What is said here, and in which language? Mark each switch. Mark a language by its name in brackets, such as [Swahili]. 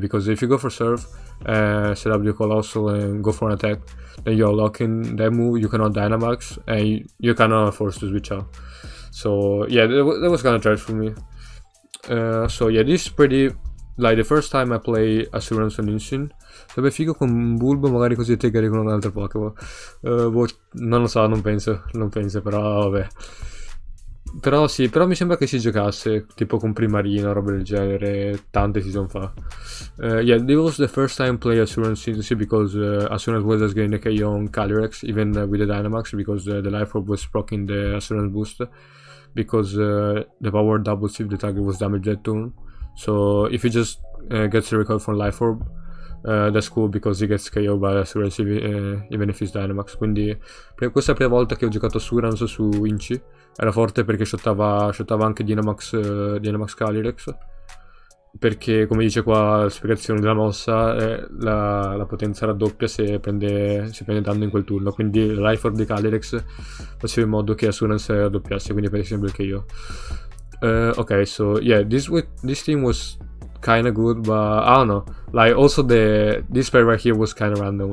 [English] Because if you go for surf, set up your Colossal and go for an attack, then you're locking that move, you cannot Dynamax, and you're kind of forced to switch out. So yeah, that was kind of trash for me. So yeah, this is pretty, like, the first time I play Assurance on Inshin. [Italian] Sarebbe figo con un Bulbo, magari così te con un altro Pokémon. Non lo so, non penso, però vabbè. Però sì, però mi sembra che si giocasse tipo con Primarina, roba del genere, tante season fa. [English] Yeah, this was the first time I played Assurance Synthesis because Assurance was just getting the KO on Calyrex, even with the Dynamax, because the Life Orb was proccing the Assurance boost, because the power doubles if the target was damaged that turn. So if he just gets the recoil from Life Orb, that's cool because he gets KO by Assurance even if he's Dynamax. [Italian] Quindi questa è la prima volta che ho giocato Assurance su Inci. Era forte perché shottava anche Dynamax Calyrex, perché come dice qua la spiegazione della mossa, la potenza raddoppia se prende danno in quel turno, quindi Life Orb di Calyrex faceva in modo che Assurance raddoppiasse, quindi per esempio il KO. [English] Okay, so yeah, this team was kind of good, but I don't know, like, also this pair right here was kind of random.